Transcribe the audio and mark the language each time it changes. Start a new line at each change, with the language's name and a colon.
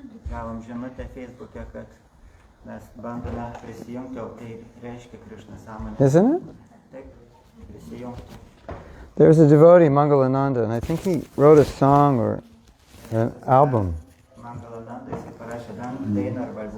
Lithuanian: Gavom žinutę Facebook'e, kad mes bandome prisijungti, o tai reiškia Krishna sąmonę.
English: Isn't it?
Lithuanian: Taip, prisijungti.
English: There's a devotee, Mangalananda, and I think he wrote a song or an album.
Lithuanian: Mangalananda, jis parašė dainą arba albumą.